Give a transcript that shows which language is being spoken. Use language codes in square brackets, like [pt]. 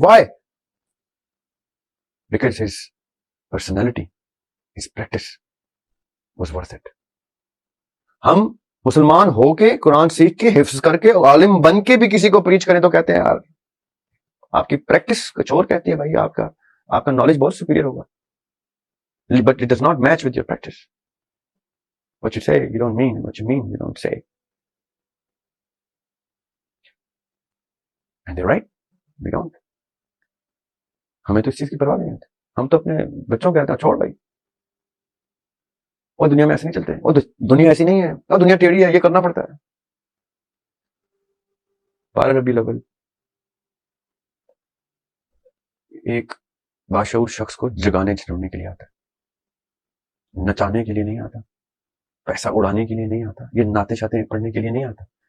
[en] Why? Because his personality, his practice was worth it. [ur] ہم مسلمان ہو کے، قرآن سیکھ کے، حفظ کر کے، عالم بن کے بھی کسی کو پریچ کریں تو کہتے ہیں یار آپ کی پریکٹس کچھ اور کہتی ہے، بھائی آپ کا نالج بہت سپیریئر ہوگا. [en] But it does not match with your practice. what you say you don't mean, what you mean you don't say. And they're right, we don't. [ur] ہمیں تو اس چیز کی پرواہ نہیں ہوتی. ہم تو اپنے بچوں کو کہتے ہیں چھوڑ بھائی، وہ دنیا میں ایسے نہیں چلتے، وہ دنیا ایسی نہیں ہے، وہ دنیا ٹیڑھی ہے، یہ کرنا پڑتا ہے. 12 ربیع الاول ایک باشعور شخص کو جگانے جھنجھوڑنے کے لیے آتا ہے، نچانے کے لیے نہیں آتا، پیسہ اڑانے کے لیے نہیں آتا، یہ نعتیں شاتیں پڑھنے کے لیے نہیں آتا.